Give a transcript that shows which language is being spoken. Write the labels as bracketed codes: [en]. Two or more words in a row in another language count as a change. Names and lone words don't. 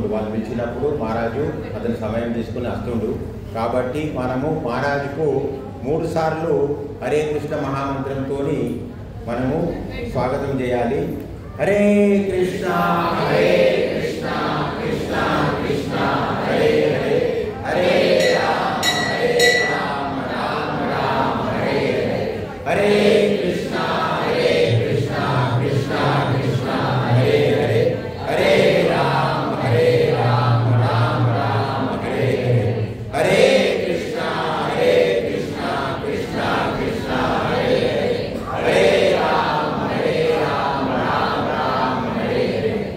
[te] వాళ్ళు పిలిచినప్పుడు మహారాజు అతని సమయం తీసుకుని వస్తుండు. కాబట్టి మనము మహారాజుకు 3 సార్లు హరే కృష్ణ మహామంత్రంతో మనము స్వాగతం చేయాలి. [sa] హరే కృష్ణ హరే కృష్ణ కృష్ణ కృష్ణ హరే హరే హరే రామ రామ రామ హరే హరే హరే కృష్ణ హరే కృష్ణ కృష్ణ కృష్ణ హరే హరే హరే రామ రామ రామ హరే హరే హరే కృష్ణ హరే కృష్ణ కృష్ణ కృష్ణ హరే హరే హరే రామ రామ హరే హరే.